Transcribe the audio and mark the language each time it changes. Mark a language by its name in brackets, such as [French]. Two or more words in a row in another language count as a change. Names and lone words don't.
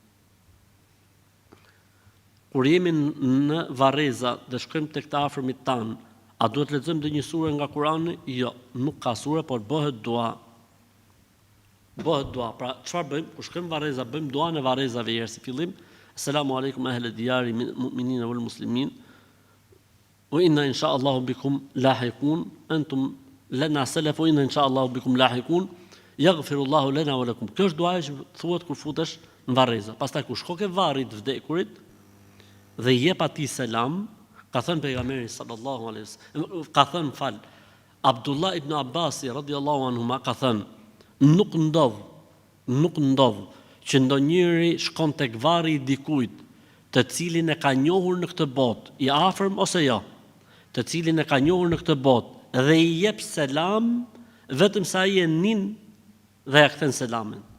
[Albanian] Kur jemi në varreza dhe shkojmë tek të afërmit tan, a duhet lexojmë ndonjë sure nga Kurani? Jo, nuk ka sure, por bëhet dua. Bëhet dua. Pra, çfarë bëjmë? Kur shkojmë varreza, bëjmë duan e varrezave herë si fillim. [Arabic] السلام عليكم أهل الديار المؤمنين والمسلمين. وإنا إن شاء الله بكم لاحقون. أنتم لنا سلف وإنا إن شاء الله بكم لاحقون. يغفر الله لنا ولكم. [Albanian] Kjo është duaja që thuhet kur futesh në varreza. Pastaj kur shko ke varri të vdekurit dhe i jep atij selam, ka thënë pejgamberi [Arabic] صلى الله عليه وسلم, [Albanian] ka thënë Abdullah ibn Abbasi [Arabic] رضي الله عنهما [Albanian] ka thënë, nuk ndodh që ndonjëri shkon tek varri i dikujt, të cilin e ka njohur në këtë botë, i afërm ose jo, të cilin e ka njohur në këtë botë dhe i jep selam vetëm sa ai e nin dhe ja kthen selamin.